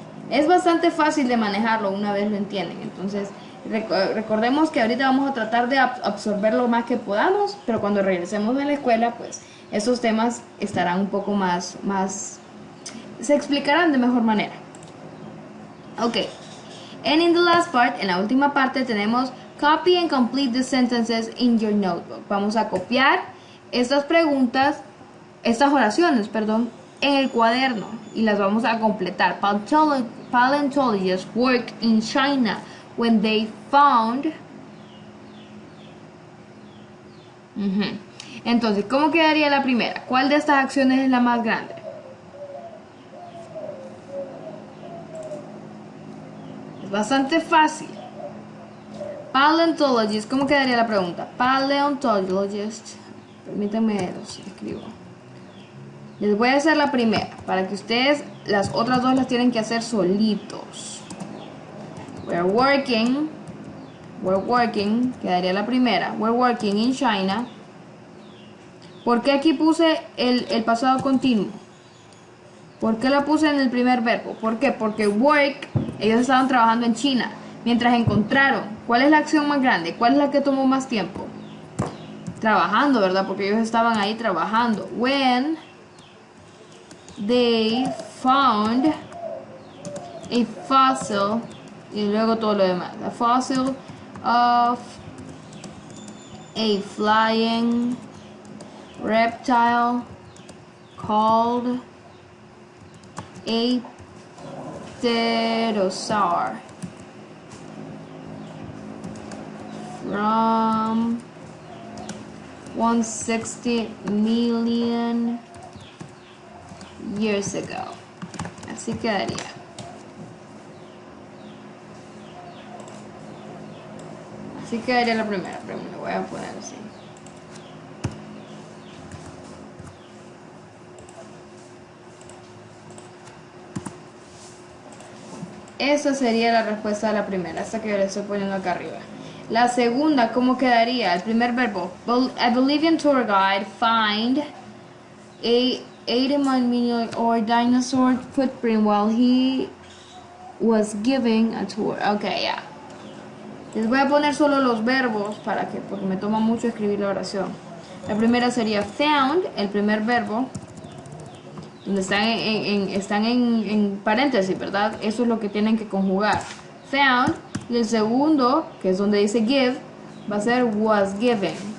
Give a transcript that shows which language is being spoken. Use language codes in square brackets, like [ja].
[es] Es bastante fácil de manejarlo una vez lo entienden, entonces recordemos que ahorita vamos a tratar de absorber lo más que podamos, pero cuando regresemos de la escuela, pues esos temas estarán un poco más se explicarán de mejor manera. [en] Ok, and in the last part, [es] en la última parte tenemos [en] copy and complete the sentences in your notebook. [es] Vamos a copiar estas oraciones, en el cuaderno y las vamos a completar. [en] Paleontologists worked in China when they found. [es] Entonces, ¿cómo quedaría la primera? ¿Cuál de estas acciones es la más grande? Es bastante fácil. Paleontologist, ¿cómo quedaría la pregunta? Paleontologist. Permítanme, los escribo. Les voy a hacer la primera, para que ustedes las otras dos las tienen que hacer solitos. [en] We're working, [es] quedaría la primera. [en] We're working in China. [es] ¿Por qué aquí puse el pasado continuo? ¿Por qué la puse en el primer verbo? ¿Por qué? Porque work, ellos estaban trabajando en China. Mientras encontraron, ¿cuál es la acción más grande? ¿Cuál es la que tomó más tiempo? Trabajando, ¿verdad? Porque ellos estaban ahí trabajando. [en] When they found a fossil, [es] y luego todo lo demás. [en] A fossil of a flying reptile called a pterosaur from 160 million years ago. [es] Así quedaría. Así quedaría la primera, pero me lo voy a poner así. esa sería la respuesta a la primera, esta que yo le estoy poniendo acá arriba. La segunda, ¿cómo quedaría? El primer verbo. [en] A Bolivian tour guide find a 80 million or dinosaur footprint while he was giving a tour. [es] Ok, ya. Les voy a poner solo los verbos porque me toma mucho escribir la oración. La primera sería found, el primer verbo, donde están en paréntesis, ¿verdad? Eso es lo que tienen que conjugar. Found. Y el segundo, que es donde dice give, va a ser [en] was given.